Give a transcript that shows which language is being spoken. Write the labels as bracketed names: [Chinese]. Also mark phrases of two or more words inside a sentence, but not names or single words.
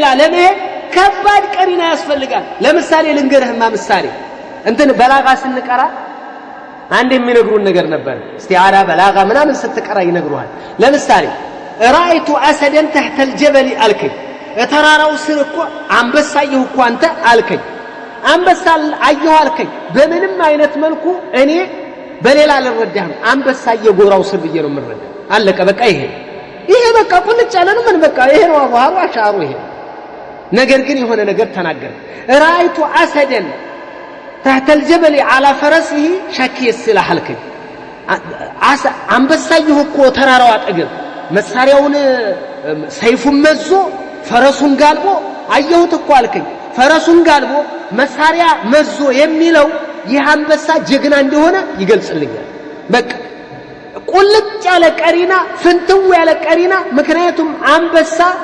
[Amharic] ለመሄድ ከባድ ቀሪና ያስፈልጋል ለምሳሌ ልንገርህማ ምሳሌ እንትን በላጋ ስንቀራ አንድ የሚነግሩን ነገር ነበር እስቲዓራ በላጋ ምናምን ስትቀራ ይነግሩሃል ለምሳሌ [Arabic] رايت اسدا تحت الجبل [Amharic] አልከኝ ተራራው ስር እኮ አንበሳ አየሁ እኮ አንተ አልከኝ አንበሳ አየሁ አልከኝ በምንም አይነት መልኩ እኔ በሌላ ልረዳህም አንበሳ የጎራው ስር ብዬ ነው የምረዳ አለቀ በቃ ይሄ በቃ ቁልጭ ያለ ነው ምን በቃ ይሄ ነው አባሩ አሻሩ ይሄ ነገር ግን የሆነ ነገር ተናገረ [Arabic] رايت اسدا تحت الجبل على فرسه شكي السلاح [Amharic] አልከኝ አንበሳ አየሁ እኮ ተራራው አጠገብ መሳሪያውን ሰይፉን መዞ ፈረሱን ጋልቦ አየሁት እኮ አልከኝ ፈረሱን ጋልቦ መሳሪያ መዞ የሚለው ይህ አንበሳ ጀግና እንደሆነ ይገልጽልኛል በቃ ቁልጭ ያለ ቀሪና ፍንትው ያለ ቀሪና ምክንያቱም አንበሳ